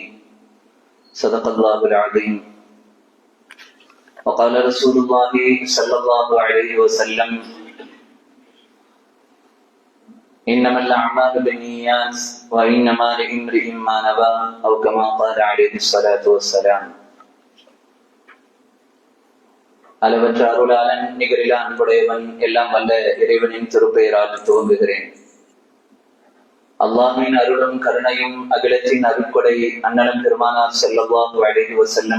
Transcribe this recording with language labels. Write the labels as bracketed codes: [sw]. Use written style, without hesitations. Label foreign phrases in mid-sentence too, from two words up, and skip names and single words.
[ar] صدق الله العظيم. وقال رسول الله صلى الله عليه وسلم: إنما الأعمال بالنيات وإنما لامرئ ما نوى، أو كما قال عليه الصلاة والسلام. [ta] அளவற்ற அருளாளன், நிகரில அன்புடையவன், எல்லாம் வல்ல இறைவனின் திருப்பெயரால் துவங்குகிறேன். அல்லாஹ்வின் அருளும் கருணையும் அகிலத்தின் அருட்கொடை அண்ணலம் பெருமானார் [ar] صلى الله عليه وسلم